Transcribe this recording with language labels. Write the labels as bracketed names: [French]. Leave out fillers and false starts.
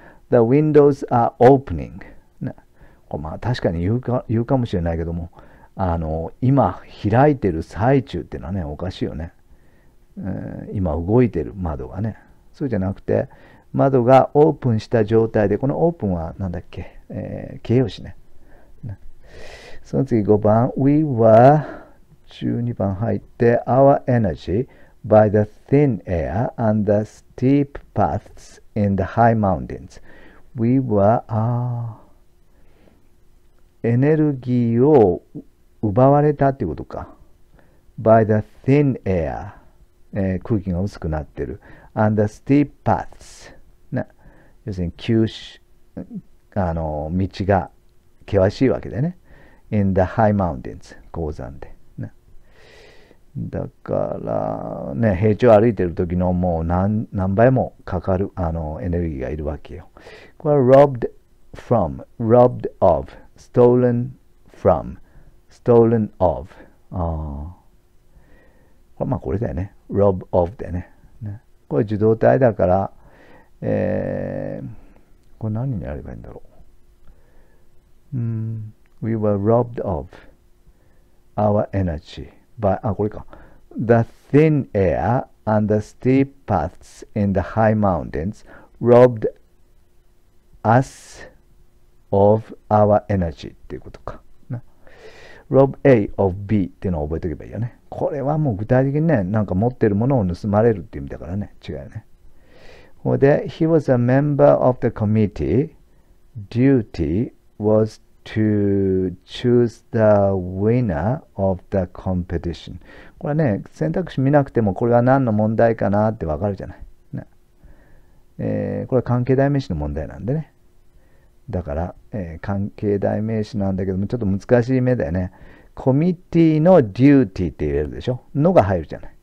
[English] The windows are opening、 [Japanese] まあ確かに言うかもしれないけども、今開いてる最中っていうのはね、おかしいよね。今動いてる窓がね、そうじゃなくて窓がオープンした状態で、このオープンはなんだっけ、形容詞ね。 [English] その次5番、We were [Japanese] 12番入って [English] Our energy by the thin air and the steep paths in the high mountains. We were [Japanese] エネルギーを奪われたっていうことか。 [English] by the thin air、 [Japanese] 空気が薄くなってる。 [English] and the steep paths、 [Japanese] 要するに道が険しいわけでね。 [English] in the high mountains、 [Japanese] 高山で。だからね、平地を歩いてる時のもう何倍もかかるエネルギーがいるわけよ。これは [English] robbed from、robbed of、stolen from、stolen of。 [Japanese] まあこれだよね。rob of だよね。これ受動体だから、これ何にやればいいんだろう。 [English] We were robbed of our energy by、 [Japanese] これか。 [English] The thin air and the steep paths in the high mountains robbed us of our energy [Japanese] っていうことか。 [English] rob A of B [Japanese] っていうのを覚えておけばいいよね。これはもう具体的にね、なんか持ってるものを盗まれるっていう意味だからね。違うよね。これで、 [English] he was a member of the committee. Duty was to choose the winner of the competition. [Japanese] これはね、選択肢見なくてもこれは何の問題かなってわかるじゃない。ねこれは関係代名詞の問題なんでね。だから、関係代名詞なんだけども、ちょっと難しい目だよね。コミッティのデューティーって言えるでしょ。のが入るじゃない。